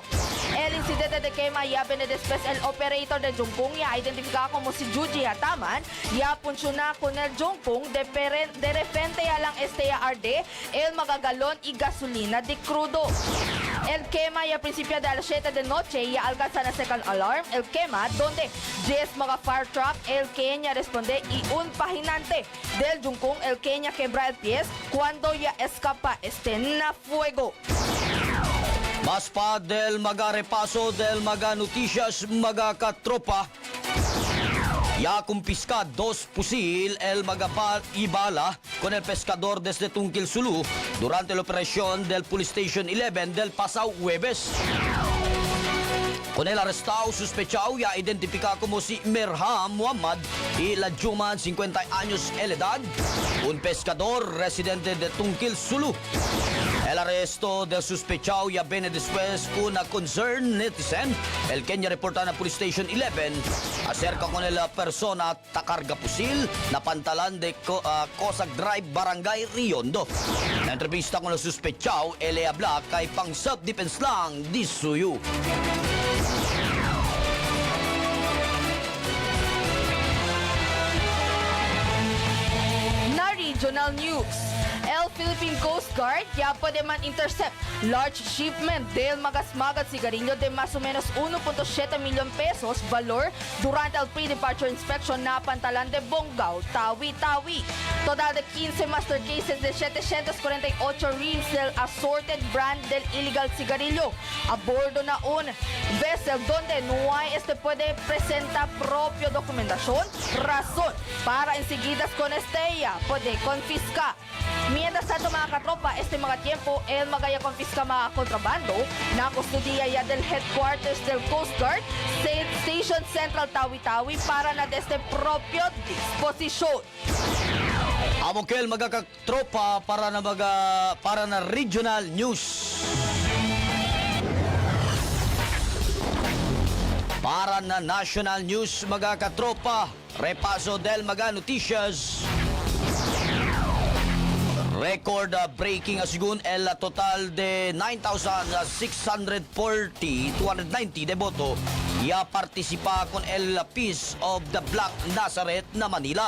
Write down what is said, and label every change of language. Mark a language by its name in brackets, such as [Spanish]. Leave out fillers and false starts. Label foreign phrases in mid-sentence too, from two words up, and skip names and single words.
[Chavacano] El incidente de quema ya viene después el operator de Jungkong ya identificado como si Yuji Ataman ya funciona con el Jungkong de repente ya lang ya arde el magagalón y gasolina de crudo. El quema ya principio de a las 7 de noche ya alcanza na [English] second alarm [Chavacano] el quema donde 10 mga [English] fire truck [Chavacano] el Kenya responde y un paginante del Jungkong el Kenya quebra el pie cuando ya escapa na fuego. Mas pa del mga repaso del mga noticias mga katropa. Ya confisca 2 fusil el y bala con el pescador desde Tungkil, Sulu durante la operación del Police Station 11 del pasado Huebes. Con el arrestado sospechado ya identifica como si Merham Muhammad y la Juman, 50 años de edad, un pescador residente de Tungkil, Sulu. El arresto del sospechado ya viene después una [English] concern netizen, [Chavacano] el Kenya reporta na Police Station 11 acerca con la persona takarga pusil na pantalan de Cossack Drive, Barangay Riondo. Na entrevista con el sospechado, ele habla kay pang self-defense lang di suyo. Na [English] regional news. [Chavacano] El Philippine Coast Guard ya puede man intercept [English] large shipment [Chavacano] del magasmagat sigarilyo de más o menos 1.7 million pesos valor durante el [English] pre-departure inspection [Chavacano] na pantalan de Bonggao, Tawi-Tawi. Total de 15 [English] master cases [Chavacano] de 748 reams del [English] assorted brand [Chavacano] del [English] illegal cigarillo [Chavacano] a bordo na un vessel donde no hay puede presenta propio documentación, razón para enseguidas con puede confiscar. Mientras tanto mga katropa, mga tiempo, el magaya confisca mga kontrabando na kustudiya ya del headquarters del Coast Guard Station Central Tawi-Tawi para na desde propio disposisyon. Amokel magakatropa para na [English] regional news. [Chavacano] Para na [English] national news [Chavacano] magakatropa, repaso del noticias. [English] Record breaking [Chavacano] asigun el total de 9,640,290 de boto ya participa con el Peace of the Black Nazareth na Manila.